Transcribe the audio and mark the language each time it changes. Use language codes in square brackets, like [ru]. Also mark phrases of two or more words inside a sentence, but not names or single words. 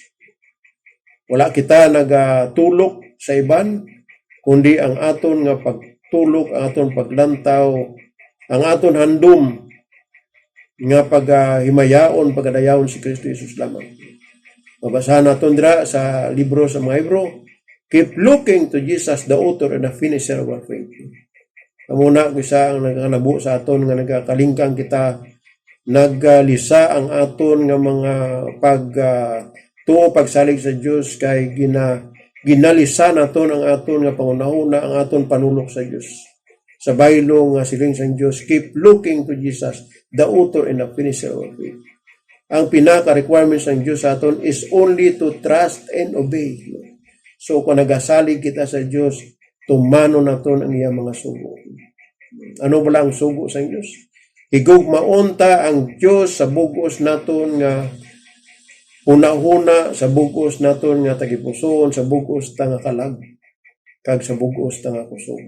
[hil] Wala kita nagatulok sa iban, kundi ang aton nga pagtulok, ang aton paglantaw, ang aton handom nga paghimayaon, pagadayaon si Kristo Jesus lamang. Mabasahan naton dira sa libro sa mga Hebro, [en] keep looking to Jesus, the author and the finisher of our faith. [hil] Kamuna ko isa ang nagkanabu sa aton nga nagkakalingkang kita naglisa ang aton nga mga pagsalig sa Dios kay ginalisa naton ang aton nga pangunahuna, ang aton panulok sa Dios. Sa baylo nga siling sa Dios, [en] keep looking to Jesus, the author and the finisher of faith. [hil] Ang pinaka-requirements ng Dios sa aton [en] is only to trust and obey. [hil] So kung nagasalig kita sa Dios, tumano naton ang iyang mga sugo. Ano ba lang sugo sa Dios? Higugmaon ta ang Dios sa bugos naton nga una-una, sa bugos naton nga tagipuson, sa bugos ta nga kalag, kag sa bugos ta nga kusog.